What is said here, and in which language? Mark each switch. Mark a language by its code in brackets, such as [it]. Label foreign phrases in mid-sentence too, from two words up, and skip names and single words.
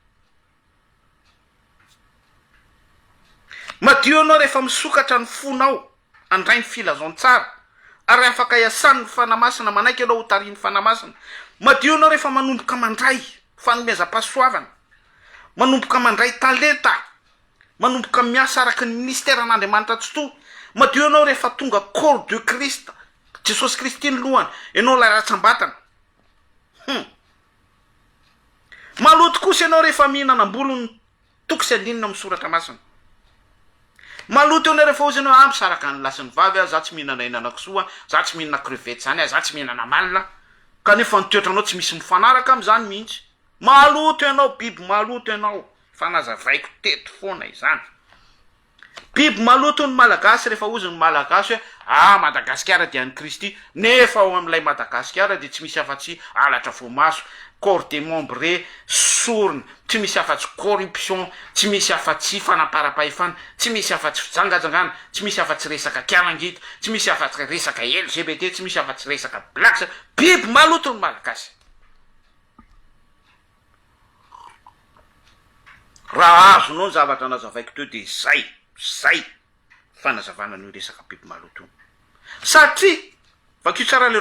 [mg] madio ianao rehefa misokatra ny fonao andray ny filazon-tsara ary afaka iasan'ny fanamasina manaiky ianao ho tariny fanamasina madio ianao rehefa manomboka mandray fanomezam-pahasoavana manomboka mandray talenta manomboka miasa araky ny ministeran'Andriamanitra tsy to madio ianao rehefa tonga [fr] corps de Christ [mg] Jesosy Kristy ny lohany ianao lay ratsambatana maloto kosa ianao rehefa mihinana ambolony toko sy andinina amin'ny soratra masina maloto ianao rehefa ozy ianao misaraka ny lasiny vavy za tsy mihinana henanakisoa za tsy mihinana crevette zany za tsy mihinana malina kanefa ny toetranao tsy misy mifanaraka am'izany mihitsy maloto ianao biby maloto ianao fanazavaiko teto foana izany biby maloto ny malagasy rehefa ozy ny malagasy hoe Madagasikara dia ny Kristy nefa ao amin'ilay Madagasikara de tsy misy afa-tsy alatra voamaso [fr] corps des membres [mg] sorona tsy misy afa-tsy corruption tsy misy afa-tsy fanaparam-pahefana tsy misy afa-tsy fijangajangana tsy misy afa-tsy resaka kiarangita tsy misy afa-tsy resaka LGBT tsy misy afa-tsy resaka blacks biby maloto ny malagasy. Raha azonao ny zavatra nazavaiko teo de zay fanazavana ny resaka biby maloto satria vakio tsara le